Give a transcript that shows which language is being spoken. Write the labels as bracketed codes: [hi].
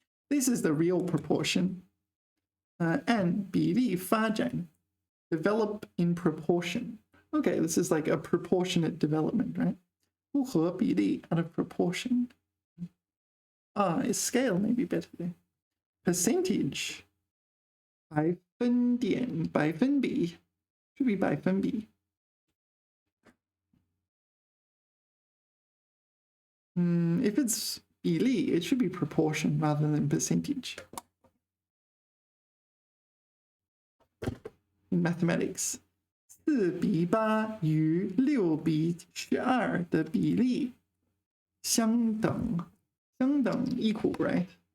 [en] This is the real proportion. And 比例发展 develop in proportion. Okay, this is like a proportionate development, right? 不合比例 out of proportion. Is scale maybe better there. Percentage 百分点百分比 should be 百分比. If it's 比例, it should be proportion rather than percentage. In mathematics, [zh] 4:8与6:12的比例相等 [en] equal, right?